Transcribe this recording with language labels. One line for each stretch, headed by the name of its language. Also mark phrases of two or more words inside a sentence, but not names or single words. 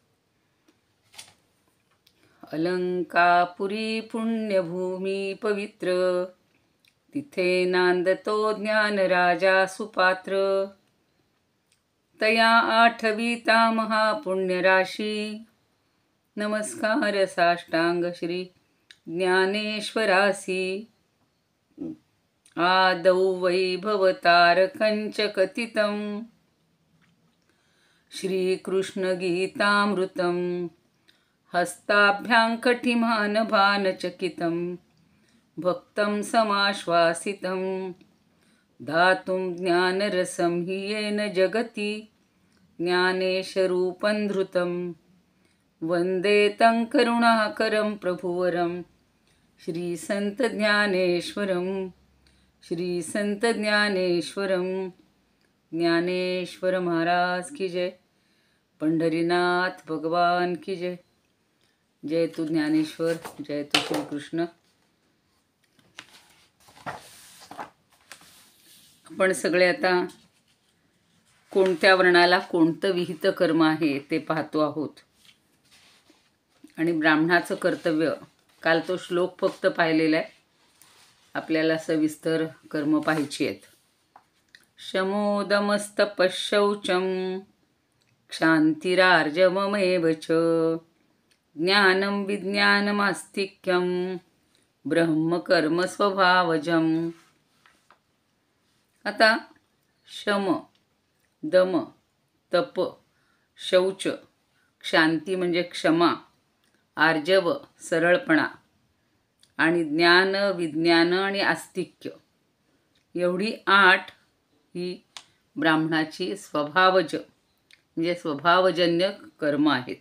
Marathi: अलंकापुरी पुण्यभूमी पवित्र, तिथे नांदतो ज्ञान राजा सुपात्र. तया आठविता महापुण्यराशी, नमस्कार साष्टांग श्री ज्ञानेश्वरासी.
Sanskrit: आदौ वैभवतारकंच कथितं, श्रीकृष्णगीतामृतं हस्ताभ्यां कटिमानभानचकितं. भक्तं समाश्वासितं दातुं ज्ञानरसं हि येन जगति, ज्ञानेशरूपं धृतं वन्दे तं करुणाकरं प्रभुवरं. श्रीसंतज्ञानेश्वरं, श्रीसंतज्ञानेश्वरं.
Hindi: ज्ञानेश्वर महाराज की जय. पंढरीनाथ भगवान की जय.
Marathi: जय तु ज्ञानेश्वर, जय तु श्रीकृष्ण. आपण सगळे आता कोणत्या वर्णाला कोणतं विहित कर्म आहे ते पाहतो आहोत. आणि ब्राह्मणाचं कर्तव्य, काल तो श्लोक फक्त पाहिलेला आहे. आपल्याला सविस्तर कर्म पाहायची आहेत.
Sanskrit: शमोदमस्तपशौचं क्षांतिरार्जवमेव च, ज्ञानं विज्ञानमास्तिक्यं ब्रह्मकर्म स्वभावजम्.
Marathi: आता शम, दम, तप, शौच, क्षांती म्हणजे क्षमा, आर्जव सरळपणा, आणि ज्ञान, विज्ञान आणि आस्तिक्य, एवढी 8 ही ब्राह्मणाची स्वभावज म्हणजे स्वभावजन्य कर्म आहेत.